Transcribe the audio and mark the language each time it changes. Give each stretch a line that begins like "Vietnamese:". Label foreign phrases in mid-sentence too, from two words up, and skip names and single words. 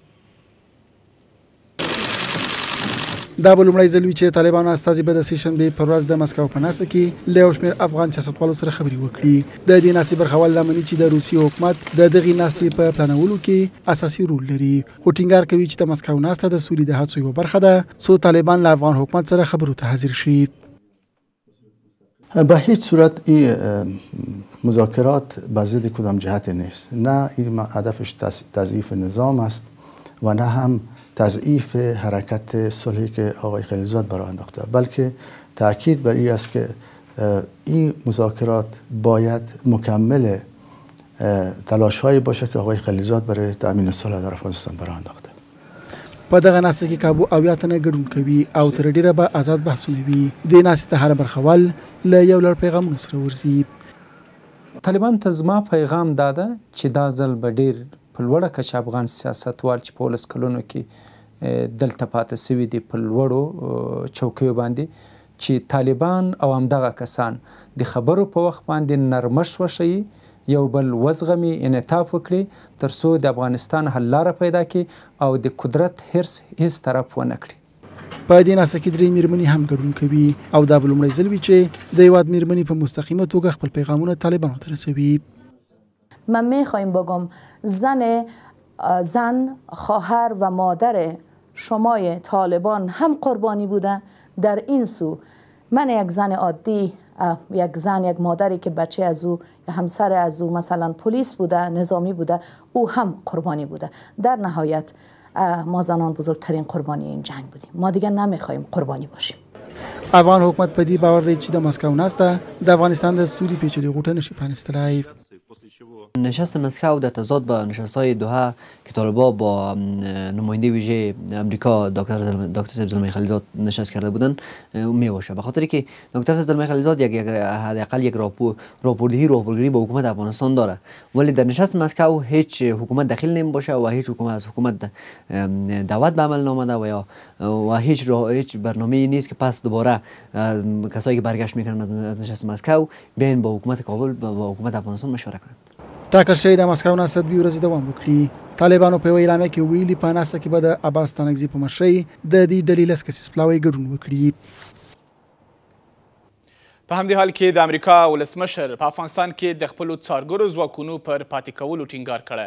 Pashto: دا به لومړی ځل وي چې طالبانو استازي به د سې شنبې پر ورځ د مسکو په ناسته کې له یو شمېر افغان سیاستوالو سره خبرې وکړي. د دې ناستې برخوال دا مني چې د روسیې حکومت د دغې ناستې په پلانولو کې اساسي رول لري، خو ټینګار کوي چې د مسکو ناسته د سولې د هڅو یوه برخه ده څو طالبان له افغان حکومت سره خبرو ته حاضر شي.
Persian: به هیچ صورت این مذاکرات به ضد کدام جهت نیست، نه این هدفش تضعیف نظام است و نه هم تضعیف حرکت صلحی که آقای خلیلزاد برای انداخته، بلکه تاکید بر این است که این مذاکرات باید مکمل تلاش‌هایی باشه که آقای خلیلزاد برای تأمین صلح در افغانستان برای انداخته.
Pashto: په دغه ناسته کې کابو اویا تنه ګډون کوي او تر ډیره به آزاد بحثونه وي. د ناستې ته هر برخوال له یو لړ پیغامونو سره ورځي. طالبان ته زما پیغام دا ده چې دا ځل به ډیر په لوړه کچه افغان سیاستوال چې په 19 کلونو کې دلته پاتې سوي دي په لوړو چوکیو باندې چې طالبان او همدغه کسان د خبرو په وخت باندې نرمش وښیي، یو بل وزغمي، انعطاف وکړي تر څو د افغانستان حل لاره پیدا کړي او د قدرت حرص هیڅ طرف ونه کړي. په دې ناسته کې درې میرمنې هم ګډون کوي او دا به لومړی ځل وي چې د هېواد میرمنې په مستقیمه توګه خپل پیغامونه طالبانو ته رسوي.
Persian: من میخوایم بگم زن خواهر و مادر شمای طالبان هم قربانی بوده. در این سو من یک زن عادی، یک مادری که بچه از او یا همسر از او مثلا پلیس بوده، نظامی بوده، او هم قربانی بوده. در نهایت ما زنان بزرگترین قربانی این جنگ بودیم. ما دیگه نمیخوایم قربانی باشیم.
Pashto: افغان حکومت په دې باور دی چې د مسکو ناسته د افغانستان د سولې پیچلې غوټه نشي پرانستلی.
Persian: نشست مسکو در تضاد با نشست‌های دوحه که طالبان با نماینده ویژه امریکا دکتر زلمه خلیلزاد نشست کرده بودند میباشه، به خاطری که دکتر زلمه خلیلزاد حداقل یک راهبردهی با حکومت افغانستان داره، ولی در نشست مسکو هیچ حکومت دخیل نمیباشه و هیچ حکومت از حکومت دعوت به عمل نامده و هیچ برنامه‌ای نیست که پس دوباره کسایی که برگشت میکنن از نشست مسکو بیاین با حکومت کابل با حکومت افغانستان مشوره کنن.
Pashto: ټاکل شوې د مسکو ناسته 2 ورځې دوام وکړي. طالبانو په یوه اعلامیه کې ویلي په ناسته کې به د عباس ستانکزي په مشرۍ د دې ډلې 10 کسیز پلاوی ګډون وکړي. په همدې حال کې د امریکا ولسمشر په افغانستان کې د خپلو څارګرو ځواکونو پر پاتې کولو ټینګار کړی.